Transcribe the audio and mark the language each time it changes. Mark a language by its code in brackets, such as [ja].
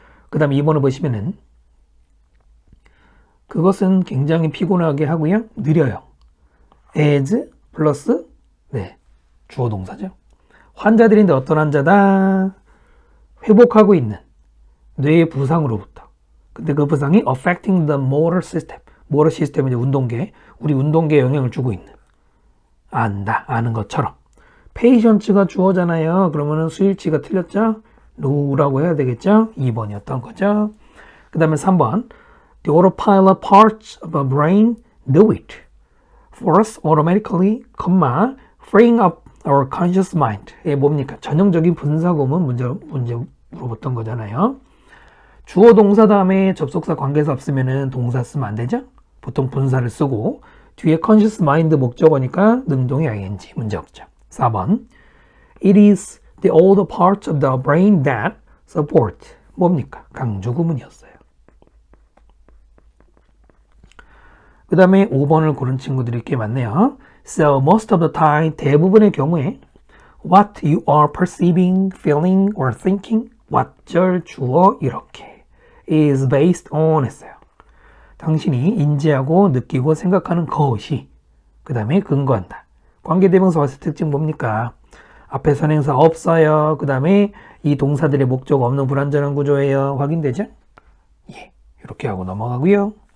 [ko] 그 다음에 2번을 보시면은 그것은 굉장히 피곤하게 하고요. 느려요. as 플러스 네, 주어 동사죠. 환자들인데 어떤 환자다? 회복하고 있는 뇌의 부상으로부터. 근데 그 부상이 [en] affecting the motor system. [ko] motor system은 이제 운동계. 우리 운동계에 영향을 주고 있는. 안다. 아는 것처럼. patients가 주어잖아요. 그러면은 수일치가 틀렸죠? no라고 해야 되겠죠? 2번이었던 거죠. 그 다음에 3번. [en] The autopilot parts of a brain do it for us automatically, freeing up our conscious mind. [ko] 예, 뭡니까? 전형적인 분사구문 문제 물어봤던 거잖아요. 주어 동사 다음에 접속사 관계사 없으면은 동사 쓰면 안 되죠? 보통 분사를 쓰고 뒤에 conscious mind 목적어니까 능동의 ing 문제 없죠. 4번. [en] It is the older parts of the brain that support. [ko] 뭡니까? 강조 구문이었어요. 그 다음에 5번을 고른 친구들이 꽤 많네요. [en] So most of the time, [ko] 대부분의 경우에 [en] what you are perceiving, feeling, or thinking, [ko] what절 주어 이렇게 [en] is based on [ko] 했어요. 당신이 인지하고 느끼고 생각하는 것이 그 다음에 근거한다. 관계대명사와의 특징 뭡니까? 앞에 선행사 없어요. 그 다음에 이 동사들의 목적 없는 불완전한 구조예요. 확인되죠? 예, 이렇게 하고 넘어가고요.